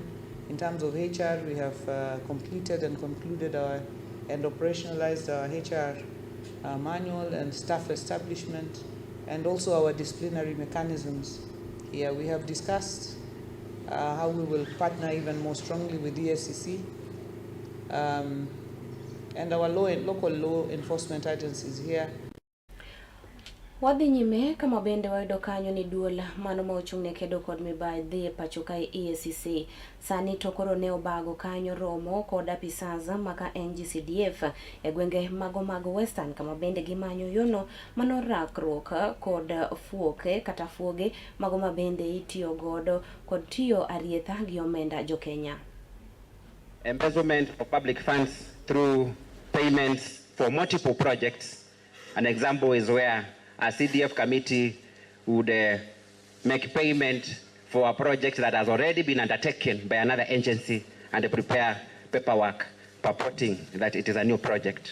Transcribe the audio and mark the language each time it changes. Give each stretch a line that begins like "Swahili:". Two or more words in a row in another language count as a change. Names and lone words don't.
English: In terms of HR, we have completed and concluded and operationalized our HR manual and staff establishment, and also our disciplinary mechanisms here. We have discussed how we will partner even more strongly with the SEC and our local law enforcement agencies here.
Luo (Kenya and Tanzania): Wadhi nyime kama bende wayudo kanyo ni duol mano ma ochung'ne kedo kod mibadhi Pacho ka EACC sani to koro ne obago kanyo romo kod apisaza maka NGCDF e gwenge mago Western kama bende gimanyo yono mano rakruok kod fuoke kata fuoge mago ma bende itiyo godo kod tiyo arietha gi omenda jo Kenya.
English: Embezzlement of public funds through payments for multiple projects. An example is where a CDF committee would make payment for a project that has already been undertaken by another agency and prepare paperwork purporting that it is a new project.